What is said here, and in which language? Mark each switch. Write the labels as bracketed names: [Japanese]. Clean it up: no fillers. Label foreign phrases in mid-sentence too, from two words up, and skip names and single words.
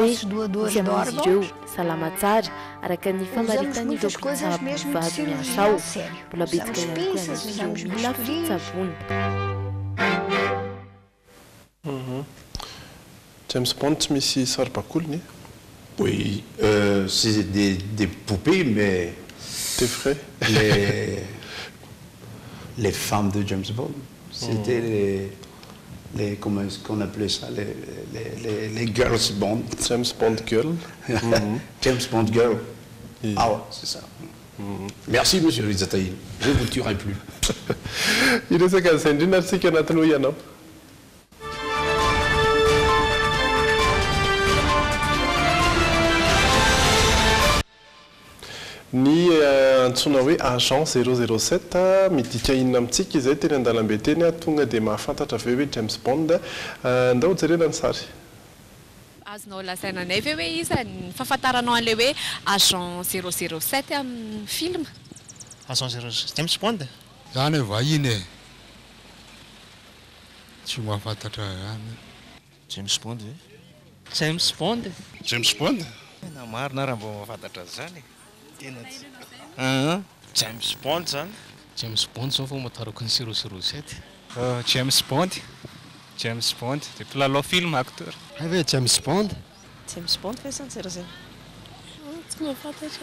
[Malagasy] Misy amin'izy ireo salama tsara araka ny famaritany ireo mpitsabo vady miasa ao. Mbola betsaka ihany koa an'izy ireo mila fitsaboana. James Bond tsy misy Saribakoly ni? [French] Oui, c'est des poupées, mais c'est vrai. Les femmes de James Bond, c'était comment on appelait ça, les girls Bond. James Bond girl. James Bond girl. Ah ouais, c'est ça. Merci, monsieur Rizataï. Je ne vous tuerai plus. Il est ce c'est une article qu'on a trouvé, non? [Malagasy] Ny antsona hoe agent 007 midika inona amintsika izay teny an-dalambe teny tonga dia mahafantatra aveo hoe James Bond ndao jerena ny sary. Azonao lazaina anay ve hoe iza ny fahafantaranao an'ilay hoe agent 007 amin'ny film? Agent 007 James Bond? Zany vahiny e. Tsy mahafantatra ihany. James Bond ve? James Bond? James Bond? Na marina raha mbo mahafantatra zany. James Bond zany. James Bond zao vao matarako ny 007. James Bond. James Bond, dia mpilalao film acteur. Ve James Bond? James Bond ve zany 00? Tsy mahafantatra.